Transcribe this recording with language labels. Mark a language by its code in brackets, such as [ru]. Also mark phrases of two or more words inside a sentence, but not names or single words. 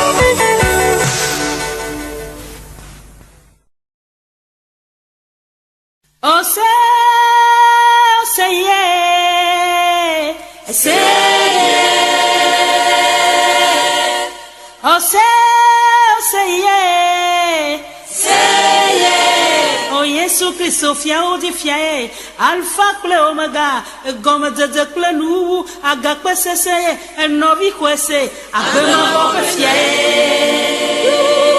[en] Oh say yeah, say yeah. Oh say yeah. [ee] Yesu Kristo fia o di fia e alfa kple omega gome dede kple nu aga kpesese e novi kwese agbema bo pe fia e